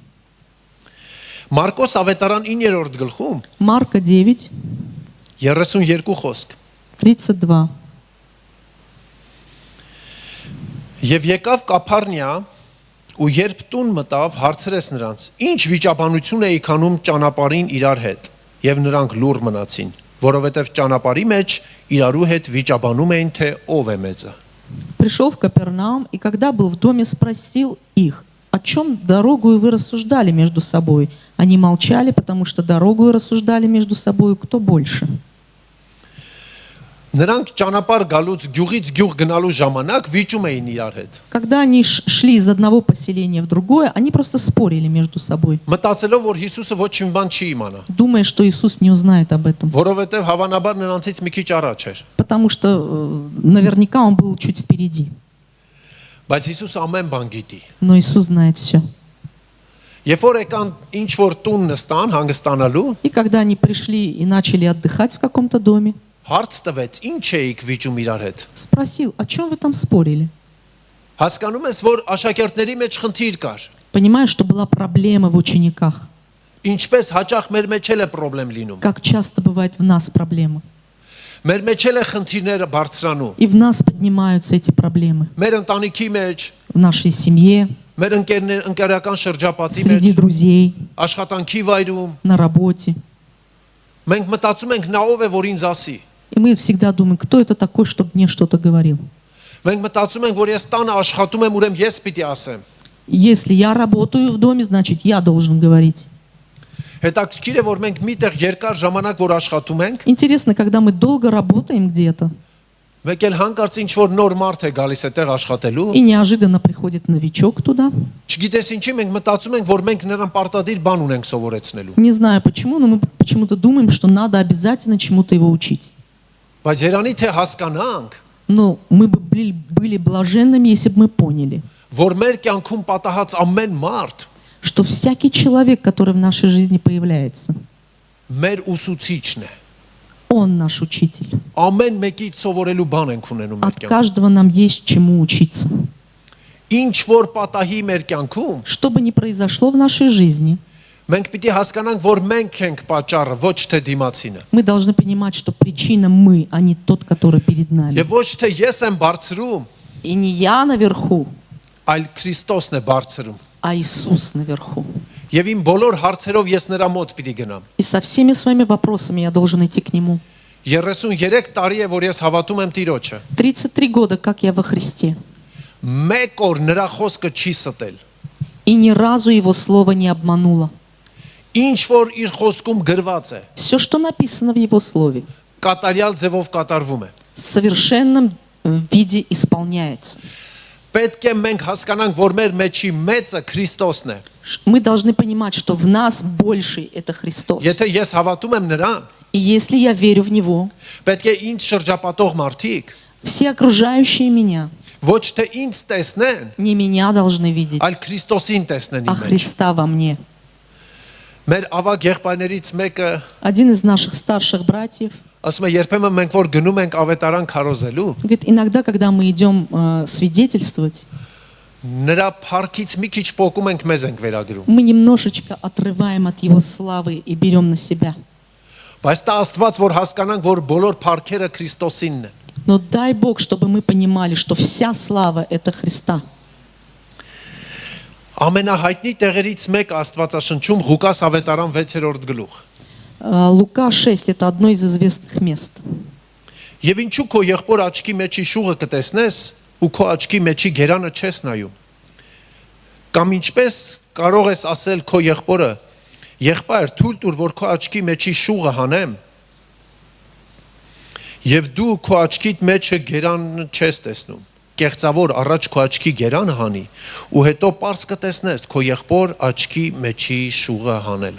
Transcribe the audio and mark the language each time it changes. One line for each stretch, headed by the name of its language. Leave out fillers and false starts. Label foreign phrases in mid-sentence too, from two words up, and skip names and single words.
Armenian: Մարկոս ավետարան 9-րդ գլխում
Russian: Марка 9,
Armenian: 32 խոսք։
Russian: 32.
Armenian: Եվ եկավ Կափառնիա ու երբ տուն մտավ, հարցրեց նրանց. «Ինչ վիճաբանություն էիք անում ճանապարհին իրար հետ»։ Եվ նրանք լուռ մնացին, որովհետև ճանապարհի մեջ իրարու հետ վիճաբանում էին, թե ով է մեծը։
Russian: Пришел в Капернаум, и когда был в доме, спросил их: «О чем дорогую вы рассуждали между собой?» Они молчали, потому что дорогую рассуждали между собой, кто больше.
Armenian: Նրանք ճանապարհ գալուց գյուղից գյուղ գնալու ժամանակ վիճում էին իրար հետ։
Russian: Когда они шли из одного поселения в другое, они просто спорили между собой,
Armenian: Մտածելով, որ Հիսուսը ոչ մի բան չի իմանա,
Russian: думая, что Иисус не узнает об этом,
Armenian: որովհետև հավանաբար նրանցից մի քիչ առաջ էր։
Russian: потому что наверняка он был чуть впереди.
Armenian: Բայց Հիսուսը ամեն բան գիտի։
Russian: Но Иисус знает все.
Armenian: Երբ որ եկան ինչ որ տուն նստան հանգստանալու,
Russian: И когда они пришли и начали отдыхать в каком-то доме,
Armenian: հարց հարց տվեց, ինչ էիք վիճում իրար հետ։
Russian: Спросил, о чем вы там спорили?
Armenian: Հասկանում ես, որ աշակերտների մեջ խնդիր կար։
Russian: Понимаю, что была проблема в учениках.
Armenian: Ինչպես հաճախ մեր մեջ էլ է խնդրեմ լինում։
Russian: Как часто бывает в нас проблема.
Armenian: Մեր մեջ էլ է խնդիրները բարձրանում։
Russian: И в нас поднимаются эти проблемы.
Armenian: Մեր ընտանիքի մեջ,
Russian: В нашей семье,
Armenian: մեր ընկերական շրջապատի մեջ,
Russian: среди друзей,
Armenian: աշխատանքի վայրում,
Russian: на работе.
Armenian: մենք մտածում ենք նա ով է, որ ինձ ասի։
Russian: И мы всегда думаем, кто это такой, чтобы мне что-то говорил.
Armenian: Մենք մտածում ենք, որ ես տանը աշխատում եմ, ուրեմն ես պիտի ասեմ։
Russian: Если я работаю в доме, значит, я должен говорить.
Armenian: Հետաքրքիր է, որ մենք միտեղ երկար ժամանակ որ աշխատում ենք,
Russian: Интересно, когда мы долго работаем где-то,
Armenian: մեկ էլ հանկարծ ինչ որ нոր մարդ է галիս այդտեղ աշխատելու,
Russian: и неожиданно приходит новичок туда,
Armenian: չգիտես ինչի մենք մտածում ենք, որ մենք նրան պարտադիր բան ունենք սովորեցնելու։
Russian: не знаю почему, но мы почему-то думаем, что надо обязательно чему-то его учить.
Armenian: Բայց երանի թե հասկանանք,
Russian: Но мы бы были блаженными, если бы мы поняли,
Armenian: որ մեր կյանքում պատահած ամեն մարդ
Russian: что всякий человек, который в нашей жизни появляется,
Armenian: մեր ուսուցիչն է։
Russian: он наш учитель.
Armenian: Ամեն մեկից սովորելու բան ենք ունենում մեր
Russian: От
Armenian: կյանքում։
Russian: каждого нам есть чему учиться.
Armenian: Ինչ որ պատահի մեր կյանքում,
Russian: Что бы ни произошло в нашей жизни,
Armenian: մենք պիտի հասկանանք, որ մենք ենք պատճառը, ոչ թե դիմացինը։
Russian: мы должны понимать, что причина мы, а не тот, который перед нами.
Armenian: Եվ ոչ թե ես եմ բարձրում,
Russian: И не я наверху,
Armenian: այլ Քրիստոսն է բարձրում։
Russian: а Иисус наверху.
Armenian: Եվ իմ բոլոր հարցերով ես նրա մոտ պիտի գնամ։
Russian: И со всеми своими вопросами я должен идти к Нему.
Armenian: 33 տարի է, որ ես հավատում եմ Տիրոջը։
Russian: 33 года, как я во Христе.
Armenian: Մեկ օր նրա խոսքը չի ստել։
Russian: И ни разу Его Слово не обмануло.
Armenian: Ինչ որ իր խոսքում գրված է,
Russian: Все, что написано в Его Слове,
Armenian: կատարյալ ձևով կատարվում է։
Russian: в совершенном виде исполняется.
Armenian: Պետք է մենք հասկանանք, որ մեր մեջի մեծը Քրիստոսն է։
Russian: Мы должны понимать, что в нас больший – это Христос.
Armenian: Եթե ես հավատում եմ նրան,
Russian: И если я верю в Него,
Armenian: պետք է ինձ շրջապատող մարդիկ
Russian: все окружающие меня
Armenian: ոչ թե ինձ տեսնեն,
Russian: не меня должны видеть,
Armenian: այլ Քրիստոսին տեսնեն
Russian: а
Armenian: իմ մեջ։
Russian: Христа во мне.
Armenian: Մեր ավագ եղբայրներից մեկը
Russian: Один из наших старших братьев
Armenian: ասում է, երբեմն մենք որ գնում ենք ավետարան քարոզելու,
Russian: говорит, иногда, когда мы идем свидетельствовать,
Armenian: նրա парքից մի քիչ փոկում ենք մեզ ենք վերագրում։
Russian: мы немножечко отрываем от Его славы и берем на себя.
Armenian: Բայց դա Աստված որ հասկանանք, որ բոլոր парքերը Քրիստոսինն են։
Russian: Но дай Бог, чтобы мы понимали, что вся слава – это Христа.
Armenian: Ամենահայտնի տեղերից մեկը Աստվածաշնչում Ղուկաս ավետարան 6-րդ գլուխ։
Russian: Лука 6 – это одно из известных мест.
Armenian: Եվ ինչու քո եղբոր աչքի մեջի շուղը կտեսնես ու քո աչքի մեջի գերանը չես նայում։ Կամ ինչպես կարող ես ասել քո եղբորը, եղբայր, թույլ տուր, որ քո աչքի մեջի շուղը հանեմ, եւ դու քո աչքիդ մեջը գերանը չես տեսնում։ Կեղծավոր առաջ քո աչքի գերանը հանի ու հետո պարզ կտեսնես քո եղբոր աչքի մեջի շուղը հանելը։